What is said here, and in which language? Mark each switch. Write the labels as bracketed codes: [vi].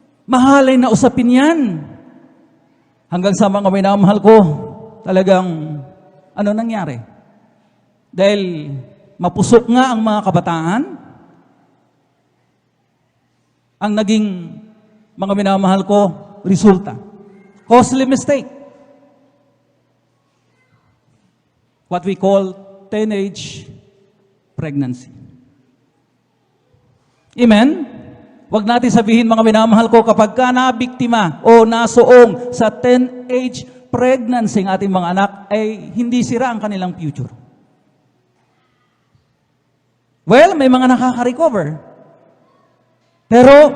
[tl] Mahalay na usapin yan. Hanggang sa mga minamahal ko, talagang ano nangyari? Dahil mapusok nga ang mga kabataan, ang naging mga minamahal ko, resulta. [en] Costly mistake. What we call teenage pregnancy. Amen? [tl] Huwag natin sabihin, mga minamahal ko, kapag ka nabiktima o nasuong sa teenage pregnancy ng ating mga anak, ay hindi sira ang kanilang future. Well, may mga nakaka-recover. Pero,